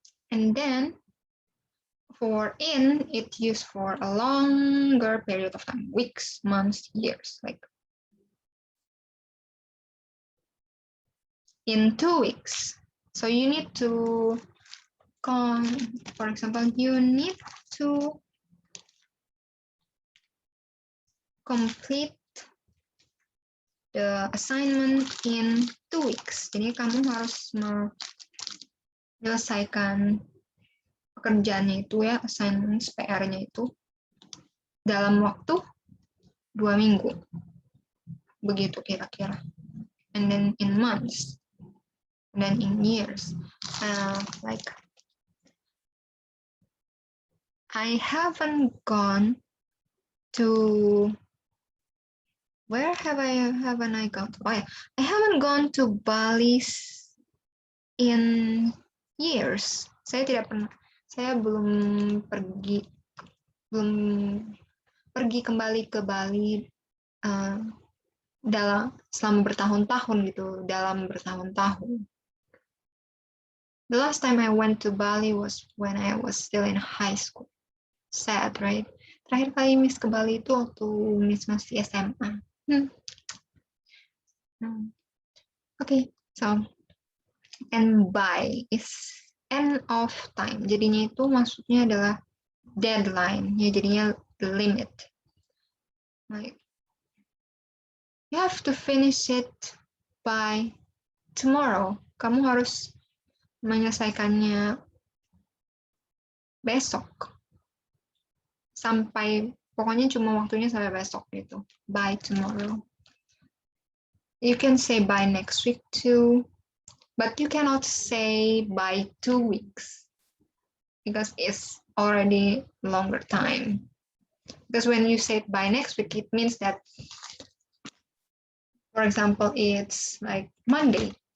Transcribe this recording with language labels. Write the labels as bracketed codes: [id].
[en] And then for in, it's used for a longer period of time, weeks, months, years, like in 2 weeks. So you need to, for example, you need to complete the assignment in 2 weeks. [id] Jadi kamu harus menyelesaikan pekerjaannya itu ya, assignment PR-nya itu dalam waktu 2 minggu. Begitu kira-kira. [en] And then in months. And then in years. Like I haven't gone to, where haven't I gone to? Oh yeah, I haven't gone to Bali in years. [id] Saya belum pergi kembali ke Bali selama bertahun-tahun gitu, dalam bertahun-tahun. [en] The last time I went to Bali was when I was still in high school. Sad, right? [id] Terakhir kali Miss ke Bali itu waktu Miss masih SMA. [en] Okay, so and by is end of time. [id] Jadinya itu maksudnya adalah deadline. Ya, jadinya limit. [en] Like you have to finish it by tomorrow. [id] Kamu harus menyelesaikannya besok. Sampai, pokoknya cuma waktunya sampai besok gitu. [en] By tomorrow. You can say by next week too. But you cannot say by 2 weeks. Because it's already longer time. Because when you say by next week, it means that, for example, it's like Monday.